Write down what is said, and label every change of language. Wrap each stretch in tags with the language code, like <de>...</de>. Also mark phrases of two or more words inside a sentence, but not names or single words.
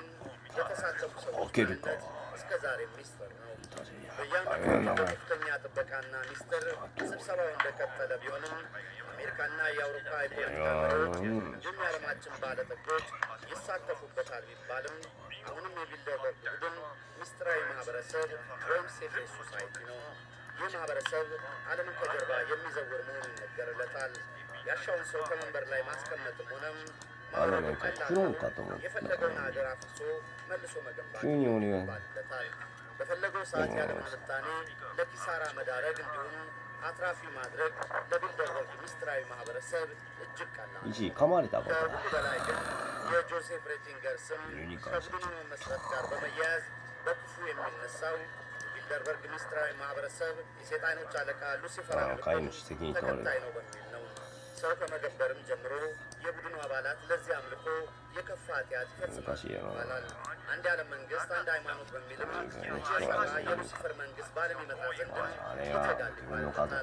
<am>የተሳተፉ ሰዎች ማንነት እስከ ዛሬ ሚስጥር ነው። በየዓመቱ በከፍተኛ ጥበቃና ሚስጥር ስብሰባው እንደቀጠለ ቢሆንም አሜሪካና የአውሮፓ የፖለቲካ መሪዎች እንዲሁም የዓለማችን ባለጠጎች ይሳተፉበታል ቢባልም አሁንም የቢልደርበርግ ቡድን ሚስጥራዊ ማህበረሰብ ወይም</am> <en>secret society</en> <am>ነው። ይህ ማህበረሰብ ዓለምን ከጀርባ የሚዘውር መሆኑ ይነገርለታል። ያሻውን ሰው ከመንበር ላይ ማስቀመጥም ሆነም</am> <ja>あれね、クローンかと思った。</ja> <am>የፈለገውን ሀገር አፍርሶ መልሶ መገንባት</am> <ja>急に俺が</ja> <am>ይባልለታል። በፈለገው ሰዓት ያለ ምንጣኔ ለኪሳራ መዳረግ እንዲሁም አትራፊ ማድረግ ለቢልደርበርግ ሚስጥራዊ ማህበረሰብ እጅግ ቀላል።</am> <ja>一時噛まれたこと。</ja> <am>ከሁሉ በላይ ግን የጆሴፍ ሬቲንገር ስም ከቡድኑ መመስረት ጋር በመያያዝ በክፉ የሚነሳው ቢልደርበርግ ሚስጥራዊ ማህበረሰብ የሴጣኖች አለቃ ሉሲፈር ተከታይ ነው በሚል ነው። ሰው ከመገበርም ጀምሮ የቡድኑ አባላት ለዚህ አምልኮ የከፋ ኃጢአት ይፈጽማሉ ይባላል። አንድ የዓለም መንግስት አንድ ሃይማኖት በሚልም የሉሲፈር መንግስት ባለሚመጣ ዘንድም ይተጋል ይባላል።</am>